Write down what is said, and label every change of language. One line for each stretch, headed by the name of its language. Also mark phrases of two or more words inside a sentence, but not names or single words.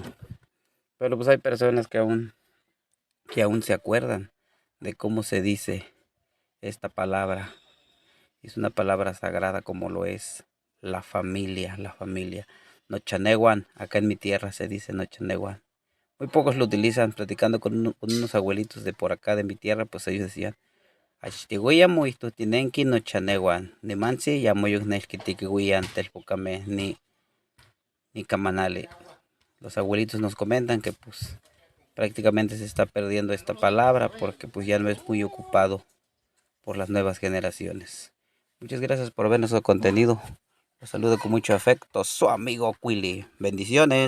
Spanish: Pero pues hay personas que aún se acuerdan de cómo se dice esta palabra. Es una palabra sagrada como lo es la familia, la familia. Nochaneguan, acá en mi tierra se dice Nochaneguan. Muy pocos lo utilizan, platicando con unos abuelitos de por acá de mi tierra, pues ellos decían,
Nahuatl languages: Achtihuiyamu ihtutinenki nochaneguan, nimansi yamoyuk nexquitiquihuian telpocame ni camanale.
Spanish: Los abuelitos nos comentan que pues prácticamente se está perdiendo esta palabra porque pues ya no es muy ocupado por las nuevas generaciones. Muchas gracias por ver nuestro contenido. Los saludo con mucho afecto, su amigo Quilly.